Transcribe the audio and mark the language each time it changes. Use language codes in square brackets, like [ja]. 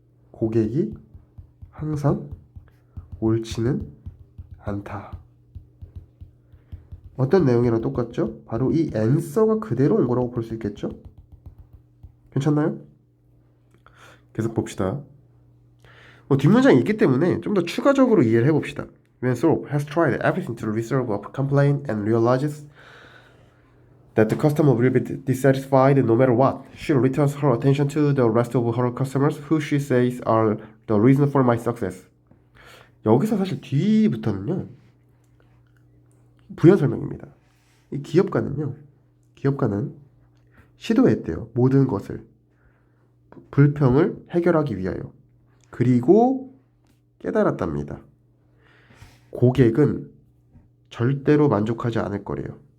[ko] 고객이 항상 옳지는 않다. 어떤 내용이랑 똑같죠? 바로 이 answer가 그대로 온 거라고 볼 수 있겠죠? 괜찮나요? 계속 봅시다. 뒷문장이 있기 때문에 좀 더 추가적으로 이해를 해봅시다. [en] When Thorpe has tried everything to resolve a complaint and realizes that the customer will be dissatisfied no matter what, she returns her attention to the rest of her customers who she says are the reason for my success. [ko] 여기서 사실 뒤부터는요. 부연 설명입니다. 이 기업가는 시도했대요. 모든 것을 불평을 해결하기 위하여. 그리고 깨달았답니다. 고객은 절대로 만족하지 않을 거래요.